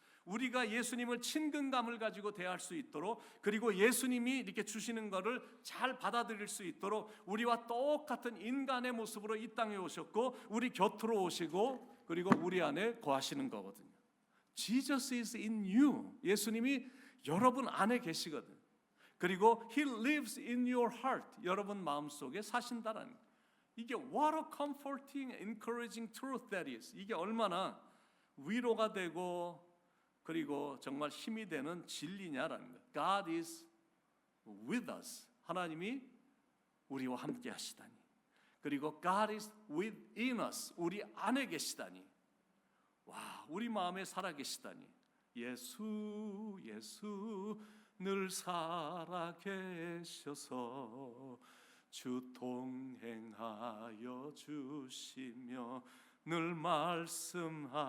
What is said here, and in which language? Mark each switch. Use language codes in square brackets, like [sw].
[ko] 우리가 예수님을 친근감을 가지고 대할 수 있도록, 그리고 예수님이 이렇게 주시는 것을 잘 받아들일 수 있도록 우리와 똑같은 인간의 모습으로 이 땅에 오셨고 우리 곁으로 오시고 그리고 우리 안에 거하시는 거거든요. [en] Jesus is in you. [ko] 예수님이 여러분 안에 계시거든요. [en] 그리고 He lives in your heart. [ko] 여러분 마음속에 사신다라는 거예요. [en] 이게 what a comforting, encouraging truth that is. [ko] 이게 얼마나 위로가 되고 그리고 정말 힘이 되는 진리냐라는 거예요. [en] God is with us. [ko] 하나님이 우리와 함께 하시다니. [en] 그리고 God is within us. [ko] 우리 안에 계시다니. 와, 우리 마음에 살아 계시다니. 예수 예수 늘 살아 계셔서 주 동행하여 주시며 늘 말씀하시네.